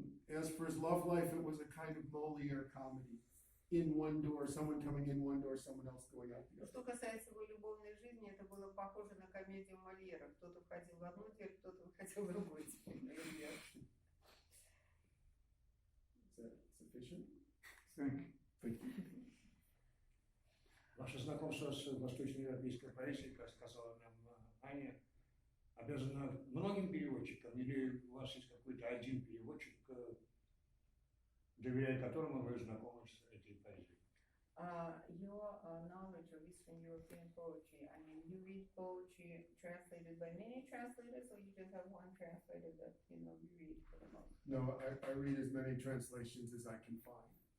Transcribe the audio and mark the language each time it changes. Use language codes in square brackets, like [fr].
[en] As for his love life, it was a kind of Molière comedy. In one door, someone coming in one door, someone else going out the other. [ru] Что касается его любовной жизни, это было похоже на комедию Мольера. Кто-то входил в одну дверь, кто-то выходил в другую дверь. [en] Is that sufficient? Thank Thank you. [ru] Ваше знакомство с восточноевропейской поэзией, как сказала нам Аня, обязано многим переводчикам, или у вас есть какой-то один переводчик, доверяя которому вы знакомы с этой поэзией? [en] Your knowledge of Eastern European poetry, I mean, you read poetry translated by many translators, or you just have one translator that, you read for the most? No, I read as many translations as I can find.